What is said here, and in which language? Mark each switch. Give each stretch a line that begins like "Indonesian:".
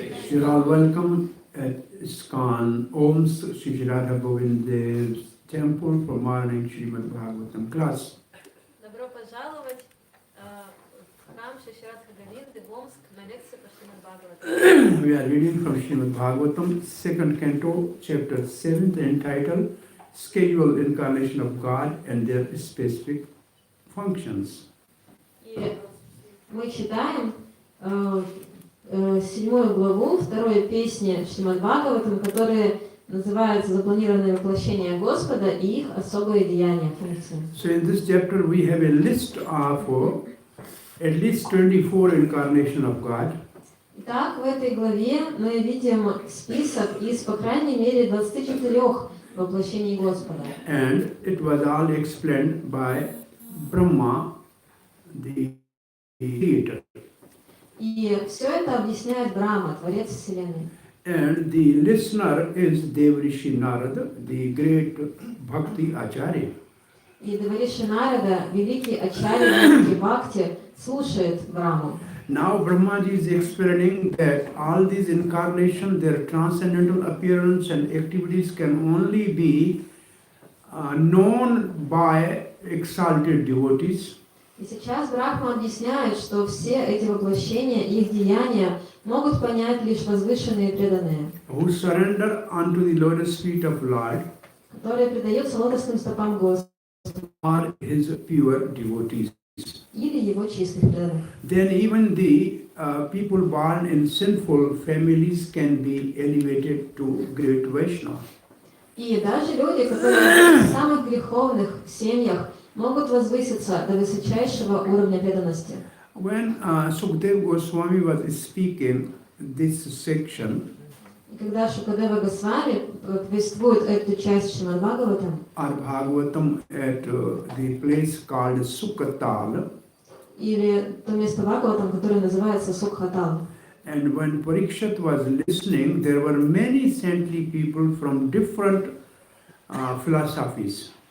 English: You are welcome at ISKCON Omask Sri Radha Govind Dev's temple for morning Srimad Bhagvatam class.
Russian: Добро пожаловать в храм Шри Радха Говинды в Омск на лекцию по Шримад Бхагаватам.
English: We are reading from Srimad Bhagvatam, 2nd canto, chapter 7th, entitled Scheduled Incarnation of God and Their Specific Functions.
Russian: И мы читаем 7 главу второй песни Шримад Бхагаватам, которая называется «Запланированное воплощение Господа и их особые деяния, функции».
English: So in this chapter we have a list of at least 24 incarnations of God.
Russian: Итак, в этой главе мы видим список из, по крайней мере, 24 воплощений Господа.
English: And it was all explained by Brahma, the creator.
Russian: И все это объясняет Брахма, Творец Вселенной.
English: And the listener is Devrishi Narada, the great Bhakti Acharya.
Russian: И Девариши Нарада, великий ачарья Бхакти, слушает Брахму.
English: Now Brahmaji is explaining that all these incarnations, their transcendental appearance and activities can only be known by exalted devotees.
Russian: И сейчас Брахма объясняет, что все эти воплощения, их деяния могут понять лишь возвышенные преданные,
English: Who surrender unto the lotus feet of Lord,
Russian: которые предаются лотосным стопам Господа
English: are his pure devotees.
Russian: или его чистых преданных.
English: Then even the people born in sinful families can be elevated to great Vaishnava.
Russian: И даже люди, которые в самых греховных семьях, могут возвыситься до высочайшего уровня преданности.
English: When Sukadeva Goswami was speaking this section,
Russian: И когда Шукадева Госвами повествует эту часть Шримад Бхагаватам,
English: Bhagavatam at the place called Sukatal,
Russian: или то место Бхагаватам, которое называется Сукхатам.
English: And when Parikshit was listening, there were many saintly people from different philosophies.